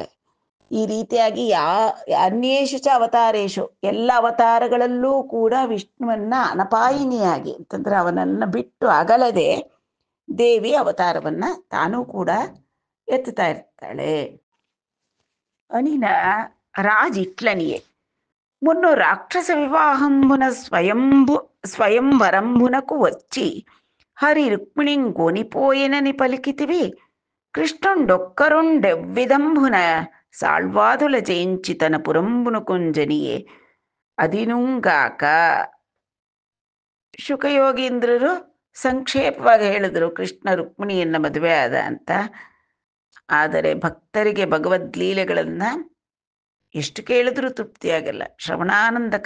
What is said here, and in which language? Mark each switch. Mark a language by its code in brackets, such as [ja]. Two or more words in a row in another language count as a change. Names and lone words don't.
[kn] ಈ ರೀತಿಯಾಗಿ [sa] ಅನ್ಯೇಷು ಚ ಅವತಾರೇಶು, [kn] ಎಲ್ಲ ಅವತಾರಗಳಲ್ಲೂ ಕೂಡ ವಿಷ್ಣುವನ್ನ ಅನಪಾಯಿನಿಯಾಗಿ ಅಂತಂದ್ರೆ ಅವನನ್ನ ಬಿಟ್ಟು ಅಗಲದೆ ದೇವಿ ಅವತಾರವನ್ನ ತಾನೂ ಕೂಡ ಎತ್ತುತ್ತಾ ಇರ್ತಾಳೆ. [te] ಅನಿನ రాజిట్లనియే మున్ను రాక్షస వివాహంబున స్వయంవరంబునకు వచ్చి హరి రుక్మిణిం గోనిపోయెనని పలికితివి, కృష్ణుండొక్కరుండెవ్విధంబున సాళ్వాదుల జయించి తన పురంబును కుంజనియే ಅದಿನುಂಗಾಕ. [kn] ಶುಕಯೋಗೀಂದ್ರರು ಸಂಕ್ಷೇಪವಾಗಿ ಹೇಳಿದ್ರು ಕೃಷ್ಣ ರುಕ್ಮಿಣಿಯನ್ನ ಮದುವೆ ಆದ ಅಂತ. ಆದರೆ ಭಕ್ತರಿಗೆ ಭಗವದ್ಲೀಲೆಗಳನ್ನ ಎಷ್ಟು ಕೇಳಿದ್ರೂ ತೃಪ್ತಿಯಾಗಲ್ಲ, ಶ್ರವಣಾನಂದಕರ.